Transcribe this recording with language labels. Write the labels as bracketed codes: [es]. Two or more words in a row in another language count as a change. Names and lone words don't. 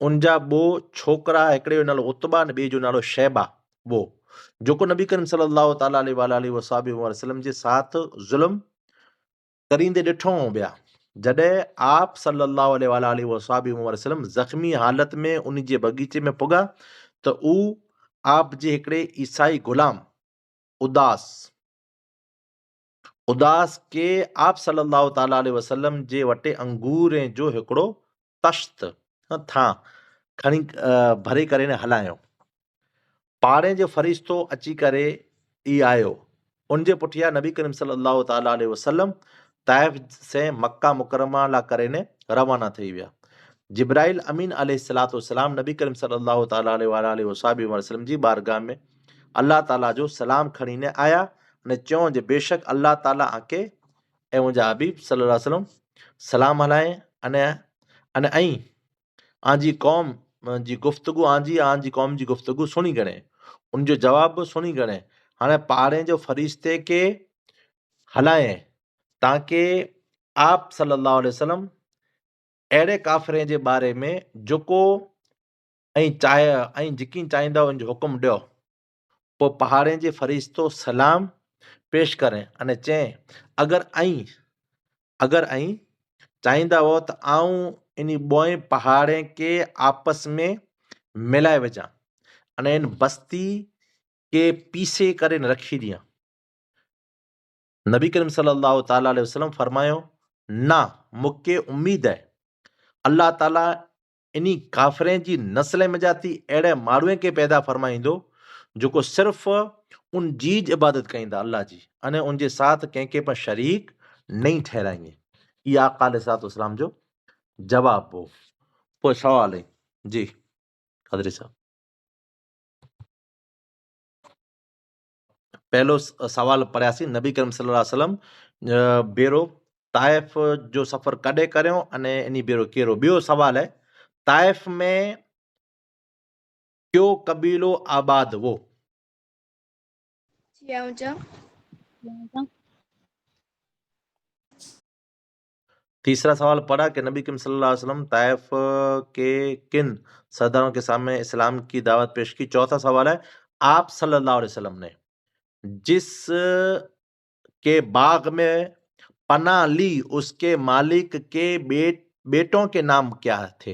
[sd] उनजा ॿो छोकिरा, हिकिड़े जो नालो उतबा ने ॿिए जो नालो शैबा, वो जेको नबी करीम [ar] صلى الله تعالى عليه وسلم [sd] जे साथ ज़ुल्म करींदे ॾिठो ॿिया। जॾहिं आप [ar] صلى الله عليه وسلم [sd] ज़ख्मी हालत में उन जे बगीचे में पुगा त ऊ आप जे हिकिड़े ईसाई गुलाम उदास के आप [ar] صلى الله تعالى عليه وسلم [sd] जे वटे अंगूर जो हिकिड़ो तश्त था खणी भरे करे ने हलायो। पाड़े जो फरिश्तो अची करे ई आयो। उन जे पुठियां नबी करीम [ar] صلى الله تعالى عليه وسلم [sd] ताइफ से मक्का मुकरमा ला करे ने रवाना थी विया। जिब्राइल अमीन [ar] عليه الصلاة والسلام [sd] नबी करीम [ar] صلى الله تعالى عليه وسلم [sd] जी बारगाह में अल्लाह ताला जो सलाम खणी ने आया ने चयो जे बेशक अल्लाह ताला आके ऐं मुंहिंजा हबीब [ar] صلى الله عليه وسلم [sd] सलाम हलाए अने अने ऐं आंजी कौम जी गुफ्तगू आंजी कौम जी गुफ्तगू सुनी करे उनजो जवाब सुनी करे हाणे पाड़े जो फरिश्ते के हलाए ताकि आप [ar] صلى الله عليه وسلم [sd] अहिड़े काफ़िरे जे बारे में जेको जिकी चाहींदा उनजो हुकुम ॾियो। पोइ पहाड़े जे फरिश्तो सलाम पेश करें अने चए अगर चाहींदा हो त आऊं इन ॿोए पहाड़े के आपस में मिलाए विझां अने इन बस्ती के पीसे करे रखी ॾियां। नबी करीम [ar] صلى الله تعالى عليه وسلم [sd] फरमायो, ना, मूंखे उम्मीद है अल्लाह ताला इन्ही काफ़िरे जी नस्ल में जाती अहिड़े माण्हूअ खे पैदा फरमाईंदो जेको सिर्फ़ उन जी इबादत कईंदा अल्लाह जी अने उनजे साथ कंहिंखे पर शरीक नहीं ठहराएंगे। इहा आका [ar] عليه الصلاة والسلام [sd] जो जवाब हो। पोइ सवाल है जी खदरी साहब। पहलो सवाल पढ़ियासीं, नबी करीम [ar] صلى الله عليه وسلم [sd] बेरो ताइफ जो सफ़र कॾहिं करियो अने इन बेरो कहिड़ो। ॿियो सवाल है, ताइफ में क्यों कबीलो आबाद वो। [ur] تیسرا سوال پڑھا کہ نبی کریم [ar] صلى الله عليه وسلم [ur] طائف کے کن سرداروں کے سامنے اسلام کی دعوت پیش کی. چوتھا سوال ہے، آپ [ar] صلى الله عليه وسلم [ur] نے جس کے باغ میں پناہ لی اس کے مالک کے بیٹوں کے نام کیا تھے.